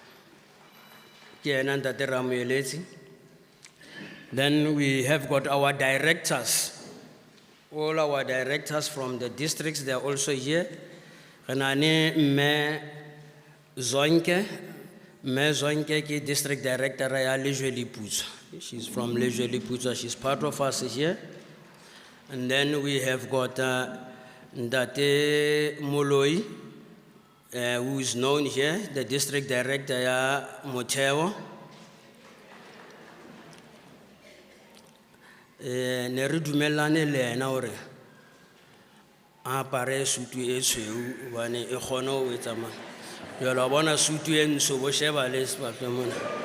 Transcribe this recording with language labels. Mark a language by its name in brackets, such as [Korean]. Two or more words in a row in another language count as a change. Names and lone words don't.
[Southern Sotho] Ntate Ramueletsi. [English] Then we have got our directors all our directors from the districts, they are also here. [Southern Sotho] Renane Mme Zonke. Mme Zonke ki [English] district director [Southern Sotho] ya Lejwe-Liputso. [English] She's from Lejwe-Liputso. She's part of us here. And then we have got Ndate Moloi, who is known here, the district director ya Motheo. [Southern Sotho] Ne re dumelane le ena hore a apare sutu e tshweu hobane e kgona ho etsa mang. Jwale wa bona sutu e ntsho bo sheba le sepatle mona.